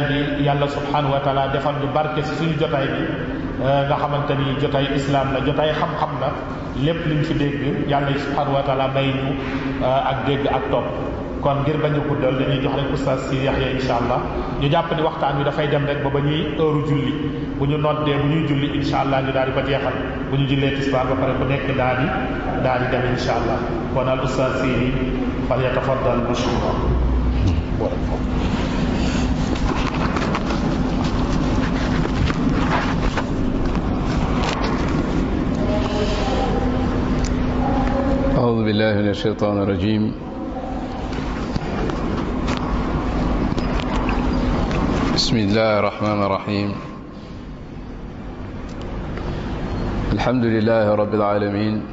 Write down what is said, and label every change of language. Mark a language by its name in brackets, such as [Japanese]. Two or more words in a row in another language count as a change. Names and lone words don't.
[Wolof] bi yàlla [Arabic] سبحانه وتعالى [Wolof] defal ñu barke si suñu jotaay bi nga xamante ni jotaay islam la jotaay xam-xam la lépp liñ fi dégg yàlla [Arabic] سبحانه وتعالى [Wolof] may ñu ak dégg ak topp kon ngir bañ a guddal dañuy jox rek oustaz si Yaxya [Arabic] إن شاء الله [Wolof] ñu jàpp ni waxtaan wi dafay dem rek ba ñuy heure julli bu ñu noddee bu ñuy julli [Arabic] إن شاء الله [Wolof] ñu daal di ko jeexal bu ñu jullee tisbaar ba pare ku nekk daal di dem [Arabic] إن شاء الله [Wolof] kon al oustaz si [Arabic] فليتفضل مشكورا أعوذ بالله من الشيطان الرجيم بسم الله الرحمن الرحيم الحمد لله رب العالمين